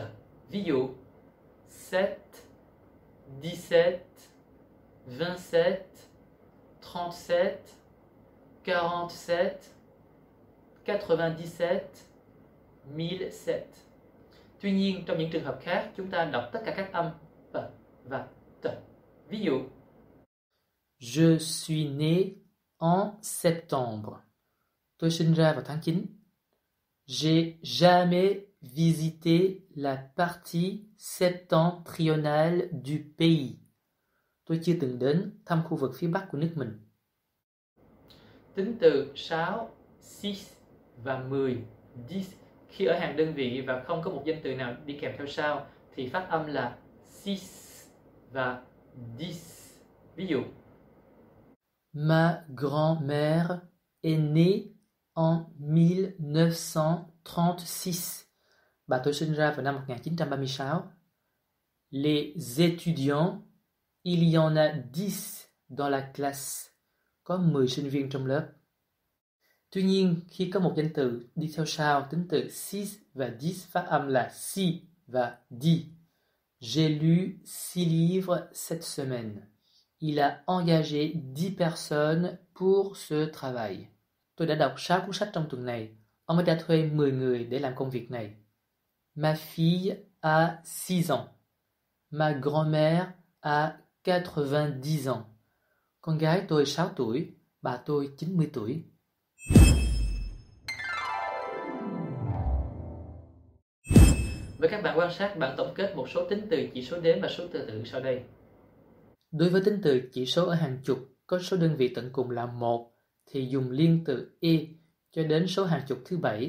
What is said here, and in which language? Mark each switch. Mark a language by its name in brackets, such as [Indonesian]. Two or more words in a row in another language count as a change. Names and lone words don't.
[Vietnamese] Ví dụ, 7, 17, 27, 37, 47, 97, 1007. Tuy nhiên, trong những trường hợp khác, chúng ta đọc tất cả các âm p và t. Ví dụ, [French] Je suis né en septembre. [Vietnamese] Tôi sinh ra vào tháng 9. [French] J'ai jamais visité la partie septentrionale du pays. [Vietnamese] Tôi chưa từng đến thăm khu vực phía Bắc của nước mình. tính từ 6, 6 và 10, 10, khi ở hàng đơn vị và không có một danh từ nào đi kèm theo sau thì phát âm là 6 và 10. Ví dụ, [French] Ma grand-mère est née en 1936. [Vietnamese] Bà tôi sinh ra vào năm 1936. [French] Les étudiants, il y en a 10 dans la classe. [Vietnamese] Có 10 sinh viên trong lớp. Tuy nhiên, khi có một danh từ đi theo sau, tính từ 6 và 10 phát âm là si và di. [French] J'ai lu 6 livres cette semaine. Il a engagé 10 personnes pour ce travail. [Vietnamese] Tôi đã đọc 6 cuốn sách trong tuần này. Ông ấy đã thuê 10 người để làm công việc này. [French] Ma fille a 6 ans. Ma grand-mère a 90 ans. [Vietnamese] Con gái tôi 6 tuổi, bà tôi 90 tuổi. Với các bạn quan sát, bạn tổng kết một số tính từ chỉ số đếm và số tự tử sau đây. Đối với tính từ chỉ số ở hàng chục có số đơn vị tận cùng là 1 thì dùng liên từ e cho đến số hàng chục thứ 7.